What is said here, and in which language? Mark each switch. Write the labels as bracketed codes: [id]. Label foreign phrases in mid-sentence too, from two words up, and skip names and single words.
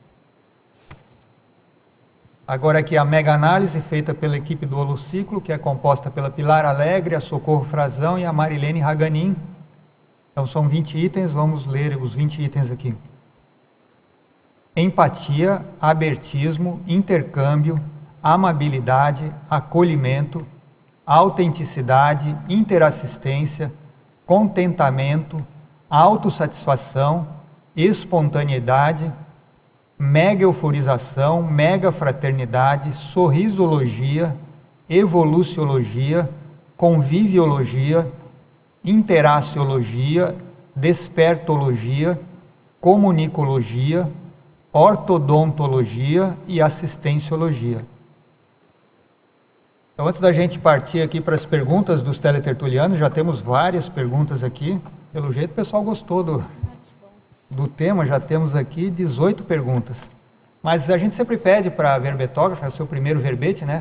[pt] Agora aqui a mega análise feita pela equipe do Holociclo, que é composta pela Pilar Alegre, a Socorro Frazão e a Marilene Raganin. Então são 20 itens, vamos ler os 20 itens aqui. Empatia, abertismo, intercâmbio, amabilidade, acolhimento, autenticidade, interassistência, contentamento, autossatisfação, espontaneidade, mega euforização, mega fraternidade, sorrisologia, evoluciologia, conviviologia, interaciologia, despertologia, comunicologia, ortodontologia e assistenciologia. Então, antes da gente partir aqui para as perguntas dos teletertulianos, já temos várias perguntas aqui. Pelo jeito, o pessoal gostou do tema, já temos aqui 18 perguntas. Mas a gente sempre pede para a verbetógrafa, é o seu primeiro verbete, né?